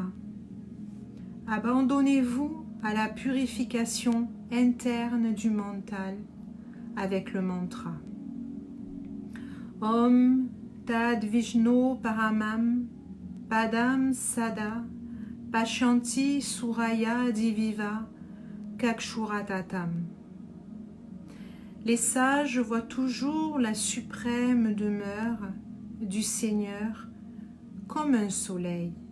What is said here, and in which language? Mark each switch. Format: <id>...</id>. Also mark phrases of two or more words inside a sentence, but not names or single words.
<fr>Abandonnez-vous à la purification interne du mental avec le mantra.</fr> <sa>ॐ तद् विष्णु परमम् पदम् सदा पश्यन्ति सूरय दिविव कक्षुरततम्.</sa> <fr>Les sages voient toujours la suprême demeure du Seigneur comme un soleil.</fr>